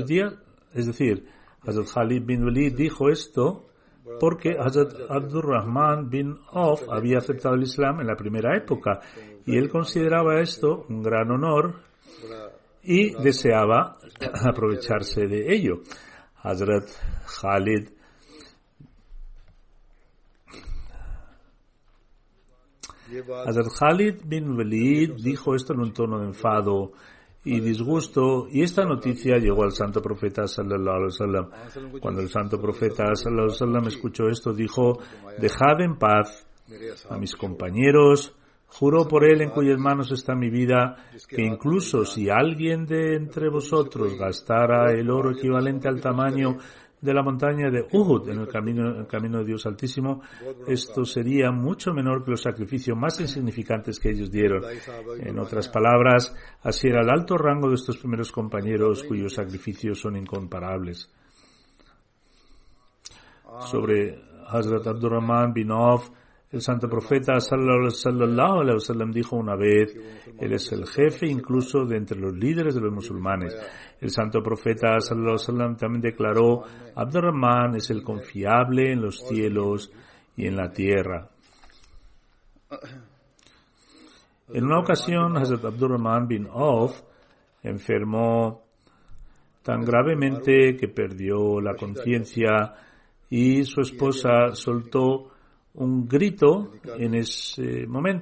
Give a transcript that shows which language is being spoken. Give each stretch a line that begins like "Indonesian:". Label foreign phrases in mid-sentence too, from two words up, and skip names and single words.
Spanish: Es decir, Hazrat Khalid bin Walid dijo esto porque Hazrat Abdurrahman bin Auf había aceptado el Islam en la primera época y él consideraba esto un gran honor y deseaba aprovecharse de ello. Hazrat Khalid bin Walid dijo esto en un tono de enfado y disgusto, y esta noticia llegó al santo profeta
Arabic: صلى الله عليه وسلم.
Spanish: Cuando el santo profeta
Arabic: صلى الله عليه وسلم
Spanish: escuchó esto, dijo: dejad en paz a mis compañeros, juro por él en cuyas manos está mi vida, que incluso si alguien de entre vosotros gastara el oro equivalente al tamaño de la montaña de Uhud en el camino de Dios Altísimo, esto sería mucho menor que los sacrificios más insignificantes que ellos dieron. En otras palabras, así era el alto rango de estos primeros compañeros cuyos sacrificios son incomparables. Sobre Hazrat Abdurrahman bin Auf, el santo profeta
Arabic: صلى الله عليه وسلم
Spanish: dijo una vez: él es el jefe incluso de entre los líderes de los musulmanes. El santo profeta
Arabic: صلى الله عليه وسلم
Spanish: también declaró: Abdurrahman es el confiable en los cielos y en la tierra. En una ocasión, Hazrat Abdurrahman bin Auf enfermó tan gravemente que perdió la conciencia y su esposa soltó un grito en ese momento.